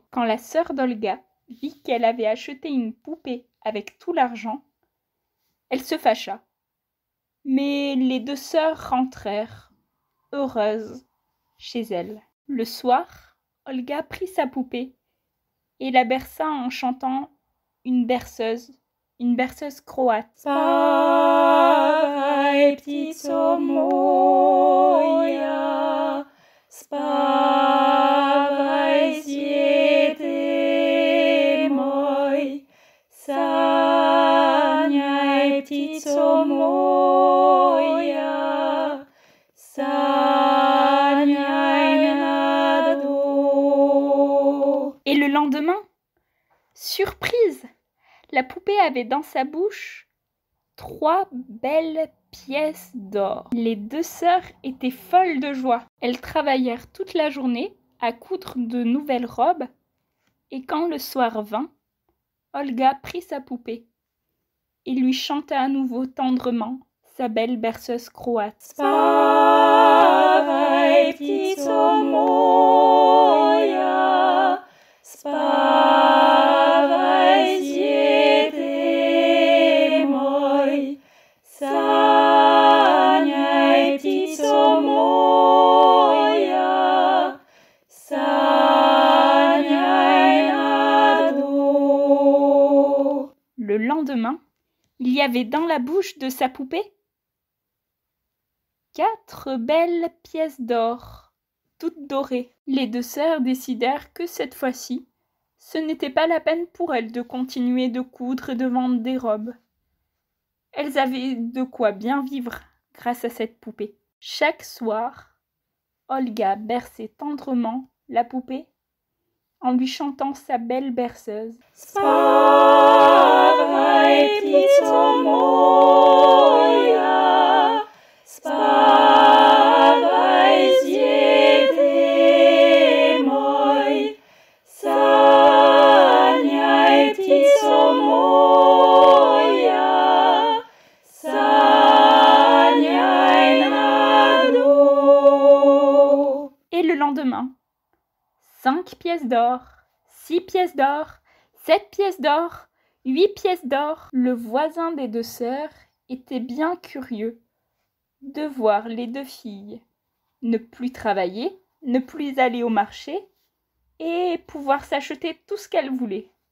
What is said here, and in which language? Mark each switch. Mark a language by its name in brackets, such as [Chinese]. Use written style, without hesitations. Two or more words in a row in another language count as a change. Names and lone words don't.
[French] Quand la sœur d'Olga vit qu'elle avait acheté une poupée avec tout l'argent, elle se fâcha. Mais les deux sœurs rentrèrent, heureuses, chez elles. Le soir, Olga prit sa poupée et la berça en chantant une berceuse croate. [Croatian] Spavaj, ptico moja, spavaj, svijete moj, sanjaj, ptico moja, sanjaj nad eau. [French] Et le lendemain, surprise, la poupée avait dans sa bouche 3 belles pièces d'or. Les deux sœurs étaient folles de joie. Elles travaillèrent toute la journée à coudre de nouvelles robes, et quand le soir vint, Olga prit sa poupée et lui chanta à nouveau tendrement sa belle berceuse croate. [Croatian] Spavaj, ptico moja, spavaj, svijete moj, sanjaj, ptico moja, sanjaj nad eau. [French] Le lendemain, il y avait dans la bouche de sa poupée 4 belles pièces d'or, toutes dorées. Les deux sœurs décidèrent que cette fois-ci, ce n'était pas la peine pour elles de continuer de coudre et de vendre des robes. Elles avaient de quoi bien vivre grâce à cette poupée. Chaque soir, Olga berçait tendrement la poupée en lui chantant sa belle berceuse. [Croatian] Spavaj, ptico moja, spavaj, svijete moj, sanjaj, ptico moja, sanjaj nad eau. [French] Et le lendemain, 5 pièces d'or, 6 pièces d'or, 7 pièces d'or, 8 pièces d'or. Le voisin des deux sœurs était bien curieux de voir les deux filles ne plus travailler, ne plus aller au marché et pouvoir s'acheter tout ce qu'elles voulaient.